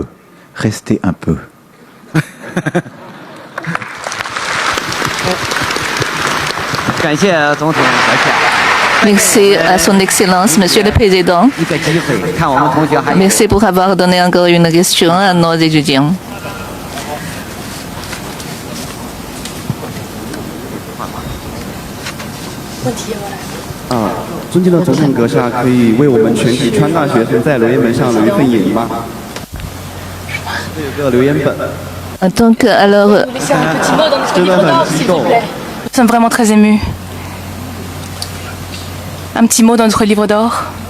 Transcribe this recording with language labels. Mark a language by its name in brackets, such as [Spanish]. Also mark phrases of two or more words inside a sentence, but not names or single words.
[French] Restez un peu. Merci à son Excellence, Monsieur le Président. Merci pour avoir donné encore une question à nos étudiants. [Chinese] 尊敬的总统阁下，可以为我们全体川大学生在留言本上留一份言吗？有个留言本。 [French] Donc, alors, Nous sommes vraiment très émus. Un petit mot dans notre livre d'or.